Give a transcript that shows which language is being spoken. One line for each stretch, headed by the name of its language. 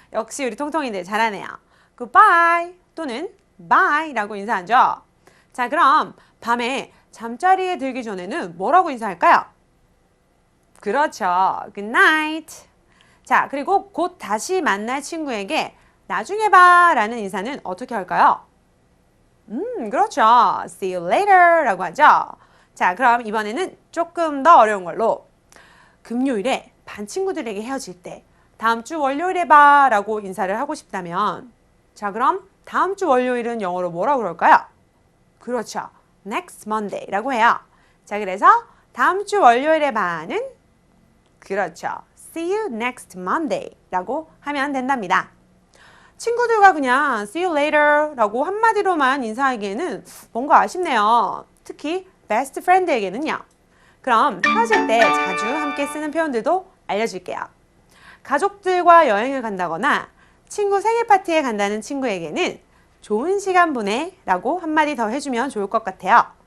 Korean: 역시 우리 통통이들 잘하네요. Goodbye 또는 bye 라고 인사하죠. 자, 그럼 밤에 잠자리에 들기 전에는 뭐라고 인사할까요?
English: 그렇죠. Good night.
Korean: 자, 그리고 곧 다시 만날 친구에게 나중에 봐 라는 인사는 어떻게 할까요? 그렇죠.
English: See you later 라고 하죠.
Korean: 자, 그럼 이번에는 조금 더 어려운 걸로 금요일에 반 친구들에게 헤어질 때 다음 주 월요일에 봐 라고 인사를 하고 싶다면 자, 그럼 다음 주 월요일은 영어로 뭐라고 그럴까요? 그렇죠.
English: Next Monday
Korean: 라고 해요. 자, 그래서 다음 주 월요일에 봐는 그렇죠.
English: See you next Monday 라고 하면 된답니다.
Korean: 친구들과 그냥
English: see you later
Korean: 라고 한마디로만 인사하기에는 뭔가 아쉽네요. 특히 best friend에게는요. 그럼 헤어질 때 자주 함께 쓰는 표현들도 알려줄게요. 가족들과 여행을 간다거나 친구 생일 파티에 간다는 친구에게는 좋은 시간 보내 라고 한마디 더 해주면 좋을 것 같아요.